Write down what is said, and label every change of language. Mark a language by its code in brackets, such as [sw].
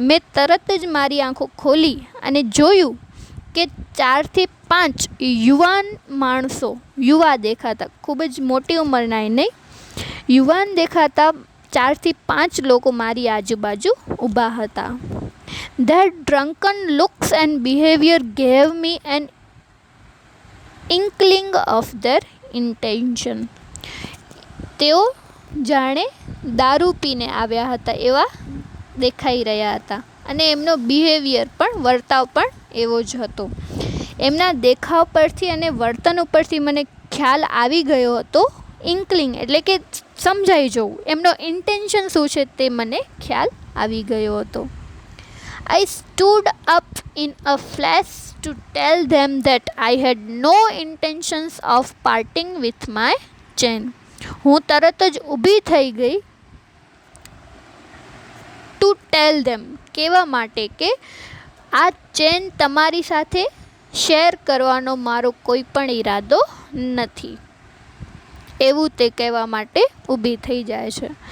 [gu] મેં તરત જ મારી આંખો ખોલી અને જોયું કે 4 થી 5 યુવાન માણસો, યુવા દેખાતા, ખૂબ જ મોટી ઉંમરના નહીં, યુવાન દેખાતા 4 થી 5 લોકો મારી આજુબાજુ ઊભા હતા. [en] Their drunken looks and behavior gave me an inkling of their intention. [gu] તેઓ જાણે દારૂ પીને આવ્યા હતા એવા દેખાઈ રહ્યા હતા અને એમનો બિહેવિયર પણ, વર્તાવ પણ એવો જ હતો. એમના દેખાવ પરથી અને વર્તન ઉપરથી મને ખ્યાલ આવી ગયો હતો ઇન્કલિંગ એટલે કે સમજાઈ જવું, એમનો ઇન્ટેન્શન શું છે તે મને ખ્યાલ આવી ગયો હતો. [en] I stood up in a flash to tell them that I had no intentions of parting with my chain. [gu] હું તરત જ ઊભી થઈ ગઈ [en] to tell them, [gu] કહેવા માટે કે આ ચેન તમારી સાથે શેર કરવાનો મારો કોઈ પણ ઈરાદો નથી, એવું તે કહેવા માટે ઊભી થઈ જાય છે.